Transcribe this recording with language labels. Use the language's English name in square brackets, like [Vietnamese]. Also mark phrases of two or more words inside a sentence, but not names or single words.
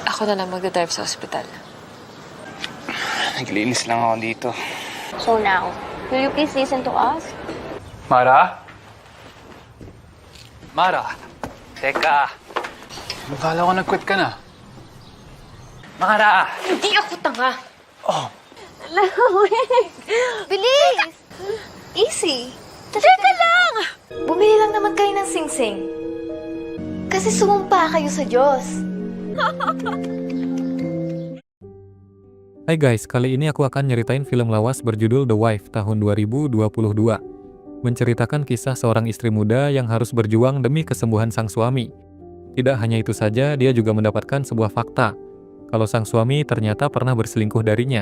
[Filipino] Ako na lang magdadrive sa ospital. Naglilinis lang ako dito. [English] So now, will you please listen to us? [Filipino] Mara? Mara? Teka. Akala ko nag-quit ka na. Mara! Hindi ako tanga! Oh, Bilis! Easy. Teka lang! Bumili lang naman kayo ng singsing. Kasi sumumpa kayo sa Diyos. [Indonesian] Hai guys, kali ini aku akan nyeritain film lawas berjudul The Wife tahun 2022. Menceritakan kisah seorang istri muda yang harus berjuang demi kesembuhan sang suami. Tidak hanya itu saja, dia juga mendapatkan sebuah fakta kalau sang suami ternyata pernah berselingkuh darinya.